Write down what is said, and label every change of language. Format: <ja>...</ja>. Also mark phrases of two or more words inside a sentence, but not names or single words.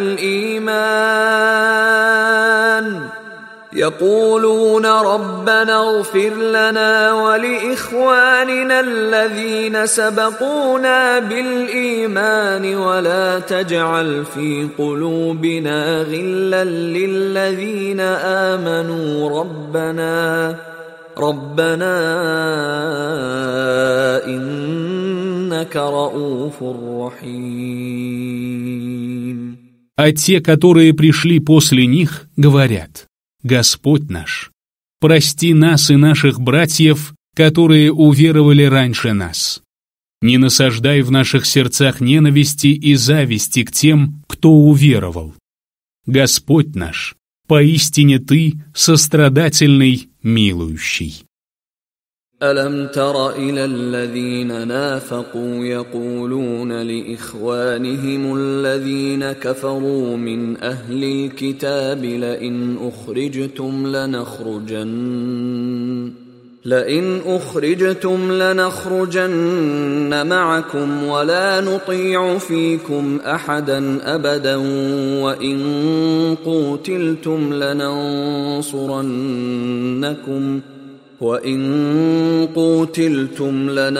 <ar>بالإيمان ولا تجعل في قلوبنا غلا للذين آمنوا ربنا إنك رؤوف رحيم.</ar> <ru>А те, которые пришли после них, говорят: Господь наш, прости нас и наших братьев, которые уверовали раньше нас. Не насаждай в наших сердцах ненависти и зависти к тем, кто уверовал. Господь наш, поистине Ты сострадательный, милующий.</ru> <ar>ألم تر إلى الذين نافقوا يقولون لإخوانهم الذين كفروا من أهل الكتاب لئن أخرجتم لنخرجن معكم ولا نطيع فيكم أحدا أبدا وإن قوتلتم</ar>